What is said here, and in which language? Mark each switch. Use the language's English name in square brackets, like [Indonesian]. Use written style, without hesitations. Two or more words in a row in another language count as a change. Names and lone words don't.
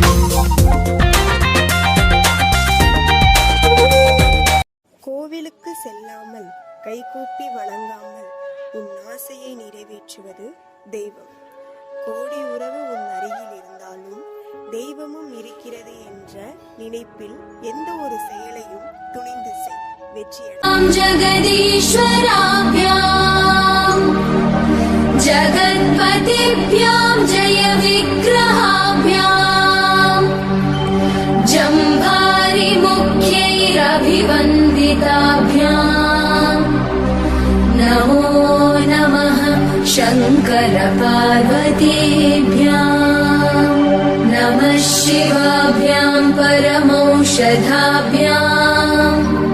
[Tamil] கோவிலுக்கு செல்லாமல், கைகூப்பி வணங்காமல் உன் ஆசையை நிறைவேற்றுவது தெய்வம். கோடி உறவு உன் அருகில் இருந்தாலும் தெய்வமும் இருக்கிறது என்ற நினைப்பில் எந்த ஒரு செயலையும் துணிந்து செய், வெற்றியடை. [Sanskrit] ஜகதீஸ்வராभ्याम् जगत्पतिभ्याम् जय विग्रहाभ्याम् जम्भारि मुख्यैरभिवन्दिताभ्याम् नमो नमः शङ्कर पार्वतीभ्याम् नमः शिवाभ्याम् परमौषधाभ्याम्